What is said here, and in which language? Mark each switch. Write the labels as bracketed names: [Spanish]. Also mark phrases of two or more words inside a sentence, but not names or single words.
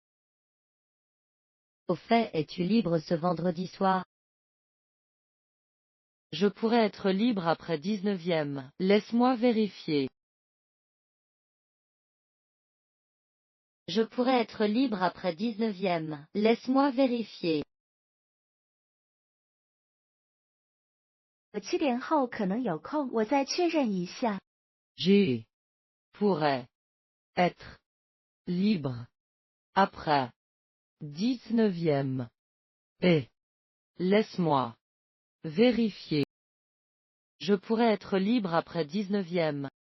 [French] Au fait, es-tu libre ce vendredi soir? Je pourrais être libre après 19e. Laisse-moi vérifier. Je pourrais être libre après 19e. Laisse-moi vérifier. [Chinese] 我7点后可能有空，我再确认一下。 [French] J'ai. Pourrait. Être. Libre. Après. 19e. Et. Laisse-moi. Vérifier. Je pourrais être libre après 19e.